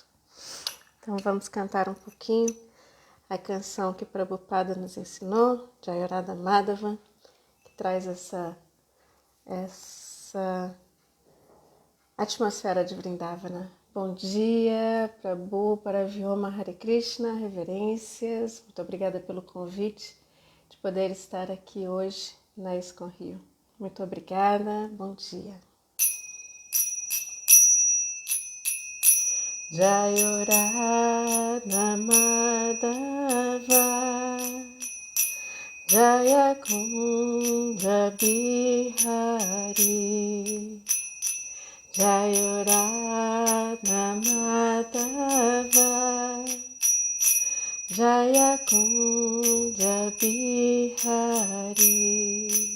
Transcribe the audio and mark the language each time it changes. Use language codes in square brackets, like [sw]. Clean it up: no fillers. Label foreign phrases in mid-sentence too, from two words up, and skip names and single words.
[pt] Então vamos cantar um pouquinho a canção que Prabhupada nos ensinou, Jayarada Madhava, que traz essa atmosfera de Vrindavana. Bom dia, Prabhu, Paravyoma, [sa] Hare Krishna, [pt] reverências. Muito obrigada pelo convite de poder estar aqui hoje na ISKCON Rio. Muito obrigada, bom dia. [sa] Jayarada Madhava, Jaya Kunja Bihari, Jayarada Madhava, Jaya Kunja Bihari,